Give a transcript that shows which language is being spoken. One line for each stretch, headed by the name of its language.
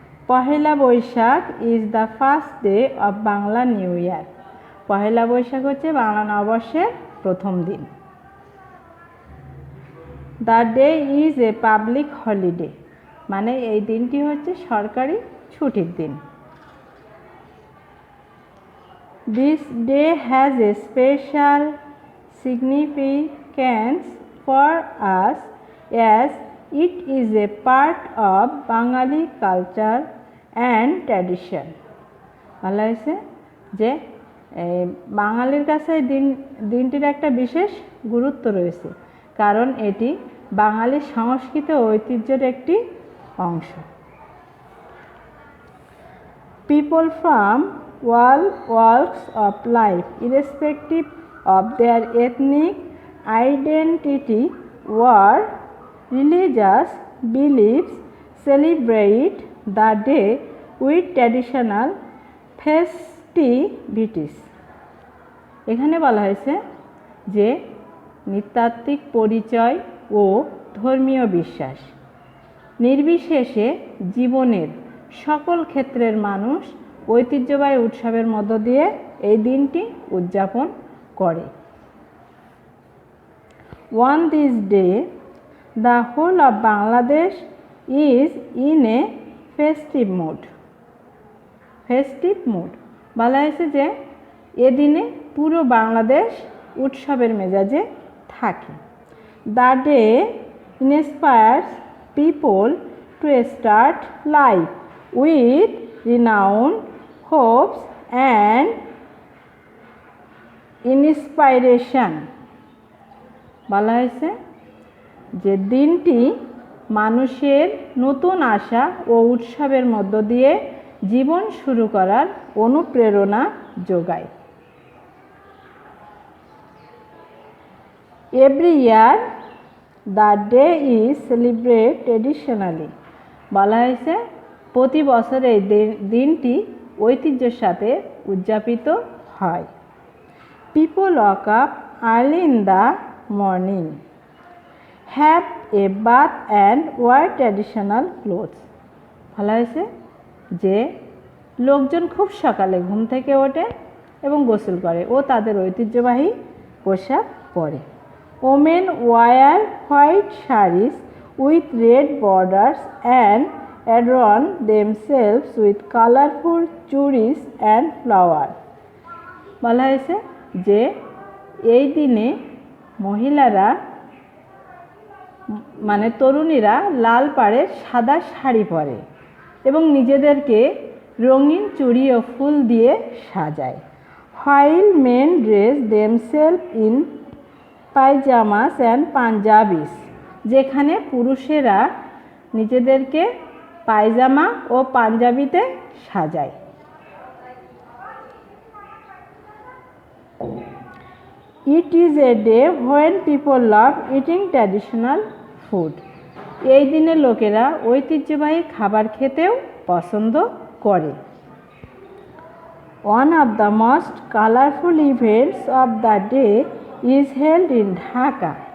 English: Pohela Boishakh is the first day of Bangla new year.
Bangla: Pohela Boishakh হচ্ছে বাংলা নববর্ষের প্রথম দিন।
English: the day is a public holiday,
Bangla: মানে এই দিনটি হচ্ছে সরকারি ছুটির দিন।
English: This day has a special significance for us as it is a part of Bengali culture and tradition.
Bangla: বলা হয়েছে যে বাঙালির কাছে দিনটির একটা বিশেষ গুরুত্ব রয়েছে, কারণ এটি বাঙালির সংস্কৃতি ও ঐতিহ্যের একটি অংশ।
English: People from all walks of life, irrespective of their ethnic identity or religious beliefs, celebrate the day with traditional festivities.
Bangla: এখানে বলা হয়েছে যে নৃতাত্ত্বিক পরিচয় ও ধর্মীয় বিশ্বাস নির্বিশেষে জীবনের সকল ক্ষেত্রের মানুষ ঐতিহ্যবাহী উৎসবের মধ্য দিয়ে এই দিনটি উদযাপন করে।
English: On this day, the whole of Bangladesh is in a festive mood.
Bangla: Festive mood বলা হয়েছে যে এদিনে পুরো বাংলাদেশ উৎসবের মেজাজে থাকে।
English: The day inspires people to start life with renowned hopes and inspiration.
Bangla: বলা হয়েছে যে দিনটি মানুষের নতুন আশা ও উৎসবের মধ্য দিয়ে জীবন শুরু করার অনুপ্রেরণা যোগায়।
English: Every year the day is celebrated traditionally.
Bangla: বলা হয়েছে প্রতি বছর এই দিনটি ঐতিহ্যের সাথে উদযাপিত হয়।
English: People wake up early in the morning, have a bath and wear traditional clothes.
Bangla: বলা হয়েছে যে লোকজন খুব সকালে ঘুম থেকে ওঠে এবং গোসল করে ও তাদের ঐতিহ্যবাহী পোশাক পরে।
English: Women wear white sarees with red borders and adorn themselves with colorful chudis and flowers.
Bangla: বলা হয়েছে যে এই দিনে মহিলারা মানে তরুণীরা লাল পাড়ের সাদা শাড়ি পরে এবং নিজেদেরকে রঙিন চুড়ি ও ফুল দিয়ে সাজায়।
English: While men dress themselves in pajamas and punjabis,
Bangla: যেখানে পুরুষেরা নিজেদেরকে পায়জামা ও পাঞ্জাবিতে সাজায়।
English: It is a day when people love eating traditional food.
Bangla: এই দিনে লোকেরা ঐতিহ্যবাহী খাবার খেতেও পছন্দ করে।
English: One of the most colorful events of the day is held in Dhaka.